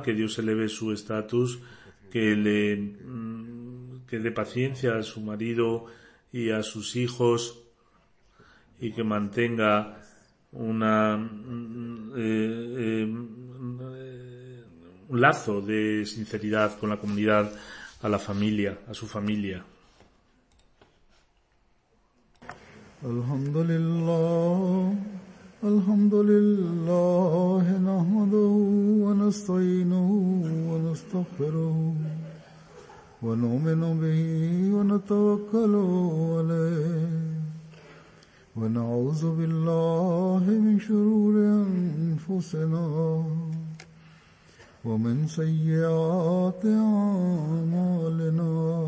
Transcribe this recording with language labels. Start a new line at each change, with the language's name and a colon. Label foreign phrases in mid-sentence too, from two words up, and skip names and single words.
Spanish: Que Dios eleve su estatus, que dé paciencia a su marido y a sus hijos, y que mantenga un lazo de sinceridad con la comunidad, a la familia, a su familia.
Arabic: الحمد لله نحمده ونستعينه ونستغفره ونؤمن به ونتوكل عليه ونعوذ بالله من شرور أنفسنا ومن سيئات أعمالنا.